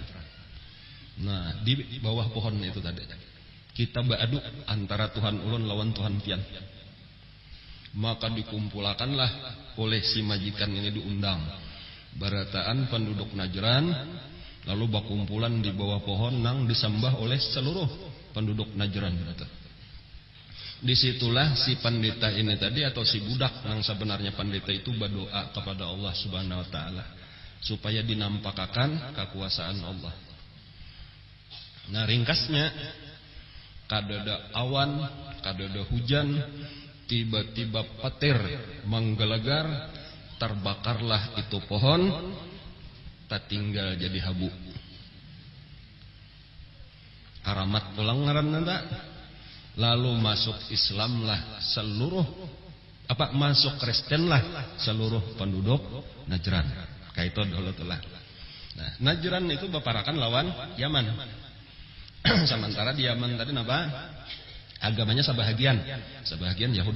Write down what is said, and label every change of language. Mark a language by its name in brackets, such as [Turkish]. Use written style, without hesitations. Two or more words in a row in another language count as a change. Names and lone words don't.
[Banjar] Nah di bawah pohon itu tadi kita beradu antara Tuhan ulun lawan Tuhan pian. Maka dikumpulkanlah oleh si majikan ini diundang barataan penduduk Najran, lalu bakumpulan di bawah pohon nang disembah oleh seluruh penduduk Najran. [Indonesian] Disitulah si pendeta ini tadi atau si budak yang sebenarnya pendeta itu berdoa kepada Allah [Arabic] Subhanahu Wa Taala [Indonesian] supaya dinampakkan kekuasaan Allah. [Banjar] Nah ringkasnya, kadada awan, kadada hujan, tiba-tiba petir menggelegar, terbakarlah itu pohon, tak tinggal jadi habu. Karamat pulang ngaran nanda. [Indonesian] Lalu masuk Islamlah seluruh masuk Kristenlah seluruh penduduk Najran. [Banjar] Kayak itu dulu telah. Nah, Najran itu beparakan lawan Yaman. [Indonesian] Sementara di Yaman tadi apa? Agamanya sebahagian Yahudi.